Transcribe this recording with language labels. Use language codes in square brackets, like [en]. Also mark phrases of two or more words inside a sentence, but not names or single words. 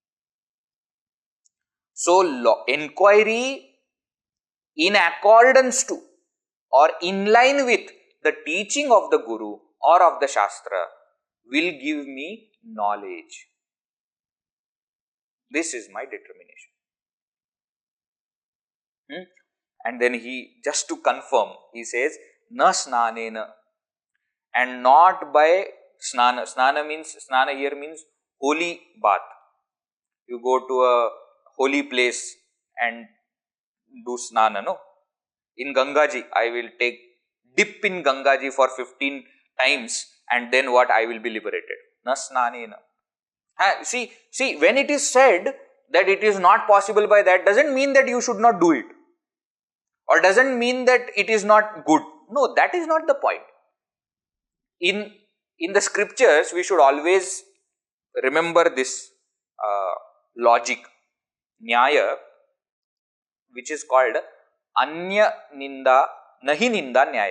[en] So, inquiry in accordance to or in line with the teaching of the Guru or of the Shastra will give me knowledge. This is my determination. And then he, just to confirm, he says, [sa] na snanena, [en] and not by snana. Snana here means holy bath. You go to a holy place and do snana, no? In Gangaji, I will take dip in Gangaji for 15 times and then what? I will be liberated. [sa] Na snanena. [en] See, when it is said that it is not possible by that, doesn't mean that you should not do it. Or doesn't mean that it is not good. No, that is not the point. In the scriptures, we should always remember this logic, nyaya, which is called [sa] Anya Ninda, Nahi Ninda Nyaya.